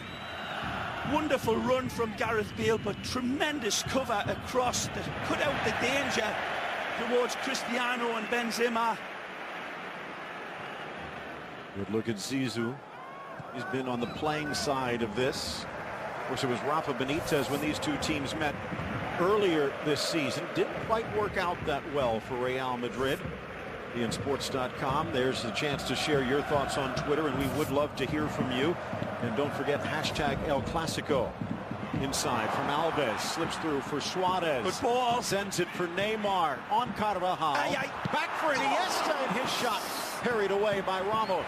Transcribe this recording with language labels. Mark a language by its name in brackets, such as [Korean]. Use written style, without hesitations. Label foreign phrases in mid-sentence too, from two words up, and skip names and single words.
[English] Wonderful run from Gareth Bale, but tremendous cover across to cut out the danger towards Cristiano and Benzema. Good look at Zizou. He's been on the playing side of this. Of course, it was Rafa Benitez when these two teams met earlier this season. Didn't quite work out that well for Real Madrid. BeInSports.com. There's the chance to share your thoughts on Twitter, and we would love to hear from you. And don't forget hashtag El Clasico. Inside from Alves, slips through for Suárez. Good ball. Sends it for Neymar on Carvajal. Back for Iniesta, and his shot parried away by Ramos.